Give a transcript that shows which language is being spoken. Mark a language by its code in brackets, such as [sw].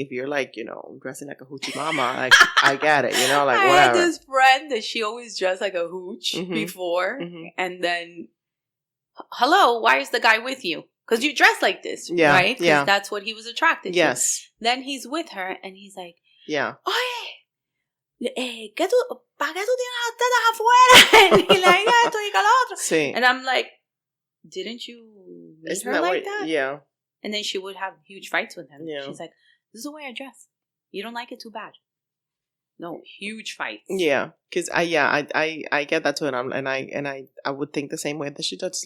[en] If you're like, dressing like a hoochie mama, like, I get it, like, I whatever. had this friend that she always dressed like a hooch before. Mm-hmm. And then, hello, why is the guy with you? Because you dress like this, right? Because that's what he was attracted to. Yes. Then he's with her and he's like, yeah. [es] Oye, ¿para qué tú tienes las tetas afuera? Y le diga esto y que lo otro. Sí. [en] And I'm like, didn't you meet her like that? Yeah. And then she would have huge fights with him. Yeah. She's like, this is the way I dress. You don't like it, too bad. No, huge fights. Yeah, because I get that too, and I would think the same way that she does.